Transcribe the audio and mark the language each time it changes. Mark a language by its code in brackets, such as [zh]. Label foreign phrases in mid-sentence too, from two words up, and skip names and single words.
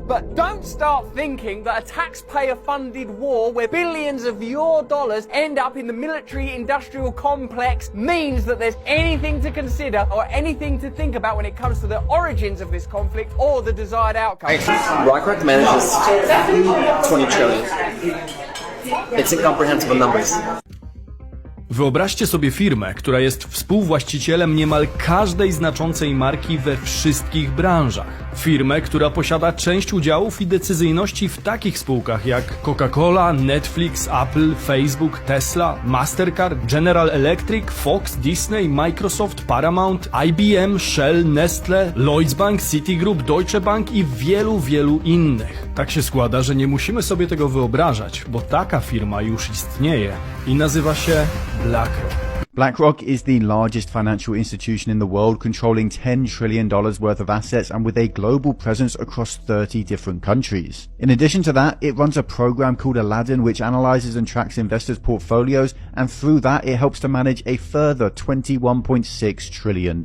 [en] But don't start thinking that a taxpayer-funded war where billions of your dollars end up in the military-industrial complex means that there's anything to consider or anything to think about when it comes to the origins of this conflict or the desired outcome. BlackRock manages 20 trillion. It's incomprehensible numbers. [pl] Wyobraźcie sobie firmę, która jest współwłaścicielem niemal każdej znaczącej marki we wszystkich branżach. Firmę, która posiada część udziałów i decyzyjności w takich spółkach jak Coca-Cola, Netflix, Apple, Facebook, Tesla, Mastercard, General Electric, Fox, Disney, Microsoft, Paramount, IBM, Shell, Nestle, Lloyds Bank, Citigroup, Deutsche Bank i wielu, wielu innych. Tak się składa, że nie musimy sobie tego wyobrażać, bo taka firma już istnieje i nazywa się BlackRock. [en] BlackRock is the largest financial institution in the world, controlling $10 trillion worth of assets and with a global presence across 30 different countries. In addition to that, it runs a program called Aladdin, which analyzes and tracks investors' portfolios, and through that, it helps to manage a further $21.6 trillion.